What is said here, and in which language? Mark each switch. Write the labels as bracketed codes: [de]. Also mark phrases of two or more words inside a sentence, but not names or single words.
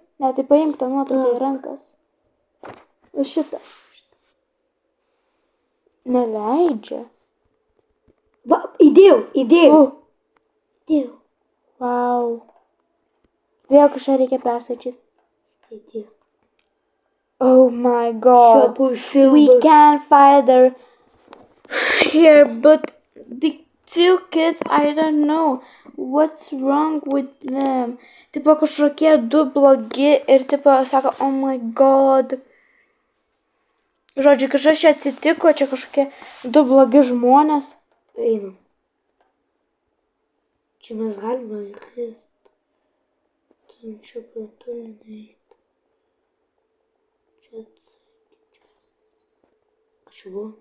[lt] Ne, tai paimk tą nuotrauką į rankas. Va šitą. Neleidžia. Va, įdėjau. Įdėjau. Vau. Vėl kažką reikia persačyti. Įdėjau. [en] Oh my god. [lt] Šakų šildas. [en] We can't find her here, but the two kids, I don't know what's wrong with them. [lt] Tipo kažkokie du blogi ir tipo sako, [en] oh my god. [lt] Žodžiu, kažkas čia atsitiko, čia kažkokie du blogi žmonės. Einam. Čia mes galime įkrist. Turim čia pro turinį eit. Čia atsakyčiau. Kas čia buvo?